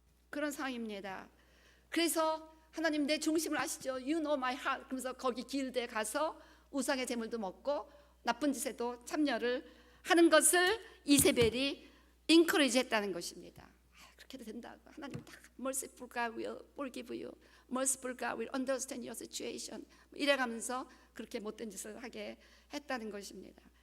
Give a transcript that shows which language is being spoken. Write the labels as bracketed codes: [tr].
[ko] 그런 상황입니다. 그래서 하나님 내 중심을 아시죠? [en] You know my heart. [ko] 그러면서 거기 길드에 가서 우상의 제물도 먹고 나쁜 짓에도 참여를 하는 것을 이세벨이 인커리지 했다는 것입니다. 그렇게 해도 된다고. 하나님 다 [en] merciful God will forgive you. merciful God will understand your situation. [ko] 이래가면서 그렇게 못된 짓을 하게 했다는 것입니다.